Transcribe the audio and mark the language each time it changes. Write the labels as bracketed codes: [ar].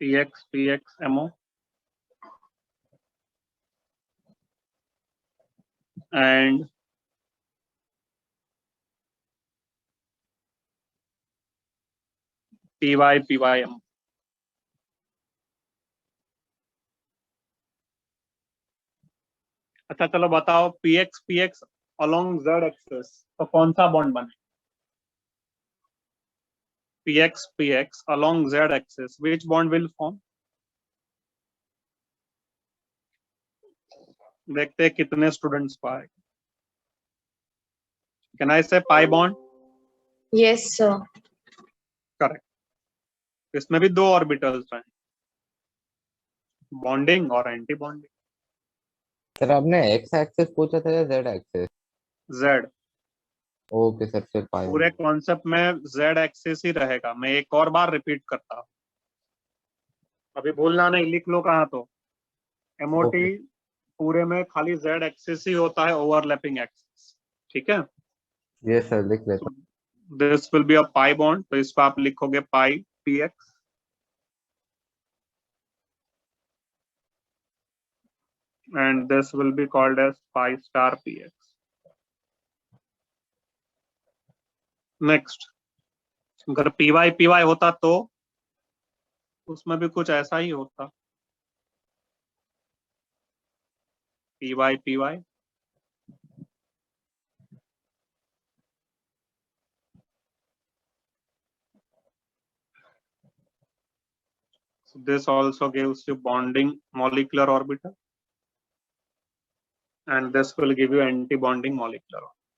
[en] PX, PX, MO and PY, PY, MO। [hi] अच्छा चलो बताओ, PX, PX along Z axis तो कौन सा बॉन्ड बने? [en] PX, PX along Z axis, which bond will form? [hi] देखते हैं कितने स्टूडेंट्स को आए। [en] Can I say pi bond? Yes, sir. Correct. [hi] इसमें भी दो ऑर्बिटल्स हैं, बॉन्डिंग और एंटी बॉन्डिंग। सर आपने एक्स एक्सेस पूछा था या Z access? Z. Okay sir, फिर पाई। पूरे कॉन्सेप्ट में जेड एक्सिस ही रहेगा। मैं एक और बार रिपीट करता हूँ, अभी भूलना नहीं, लिख लो कहाँ तो। MOT [en] Okay. [hi] पूरे में खाली जेड एक्सिस ही होता है, ओवरलैपिंग एक्सिस। ठीक है। ये सर लिख लेता हूँ। [en] this will be a pi bond, [hi] तो इसको आप लिखोगे [en] Pi px and this will be called as pi star px. Next, [hi] अगर py py होता तो उसमें भी कुछ ऐसा ही होता, [en] py py so this also gives you bonding molecular orbital and this will give you anti-bonding molecular orbital.